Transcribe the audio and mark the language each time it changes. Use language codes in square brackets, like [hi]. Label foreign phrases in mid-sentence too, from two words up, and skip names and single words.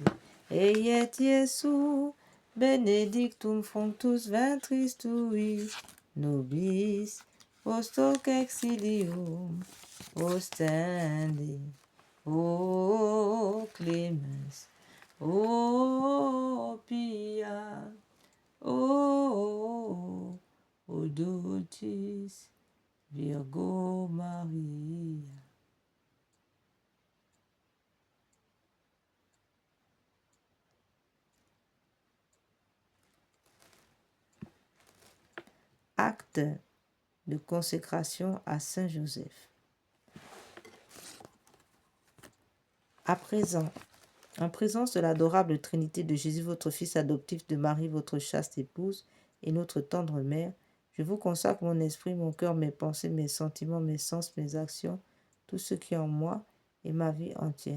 [la] Et Iesu benedictum fructus ventris tui, nobis post hoc exilium ostende. O clemens, o pia, o dulcis Virgo Maria. [fr] Acte de consécration à Saint Joseph. À présent, en présence de l'adorable Trinité de Jésus, votre Fils adoptif, de Marie, votre chaste épouse, et notre tendre mère, je vous consacre mon esprit, mon cœur, mes pensées, mes sentiments, mes sens, mes actions, tout ce qui est en moi et ma vie entière.